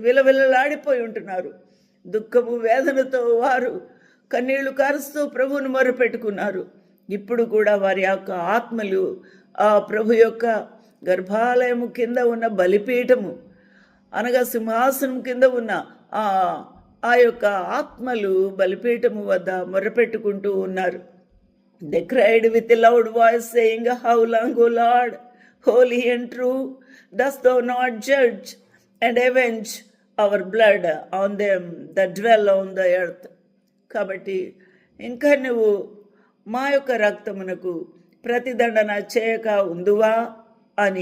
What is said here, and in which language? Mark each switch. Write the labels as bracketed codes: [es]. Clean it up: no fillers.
[te] విలవిలలాడిపోయి ఉంటున్నారు. దుఃఖము వేదనతో వారు కన్నీళ్లు కారుస్తూ ప్రభువును మొరపెట్టుకున్నారు. ఇప్పుడు కూడా వారి యొక్క ఆత్మలు ఆ ప్రభు యొక్క గర్భాలయము కింద ఉన్న బలిపీఠము అనగా సింహాసనం కింద ఉన్న ఆ యొక్క ఆత్మలు బలిపీఠము వద్ద మొరపెట్టుకుంటూ ఉన్నారు. [en] They cried with a loud voice, saying, How long, O Lord, holy and true, dost thou not judge and avenge our blood on them that dwell on the earth? [te] కాబట్టి ఇంకా నువ్వు మా యొక్క రక్తమునకు ప్రతిదండన చేయక ఉందువా అని